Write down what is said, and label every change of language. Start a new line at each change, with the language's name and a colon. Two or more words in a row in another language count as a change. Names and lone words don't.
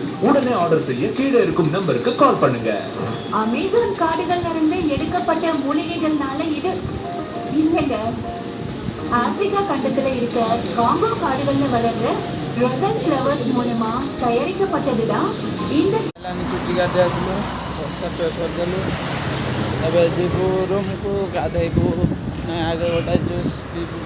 Tamil: உடனே ஆர்டர் செய்ய கீழே இருக்கும் நம்பருக்கு கால் பண்ணுங்க. அமேசான் காடுகள்ல இருந்து எடுக்கப்பட்ட மூலிகைகள்னால இது இல்லைங்க. ஆப்பிரிக்கா கண்டத்துல இருக்க காங்கோ காடுகள்ல வளர்ற ரோசன் ஃப்ளவர்ஸ் மூலமா தயாரிக்கப்பட்டதுதான் இந்த
Odia: ଚୁଟି କାଟି ଆସିଲୁ, ବର୍ଷା ପ୍ରେସ୍ କରିଦେଲୁ। ଏବେ ଯିବୁ ରୁମ୍କୁ, ଗାଧେଇବୁ, ଆଗେ ଗୋଟେ ଜୁସ୍ ପିଇବୁ।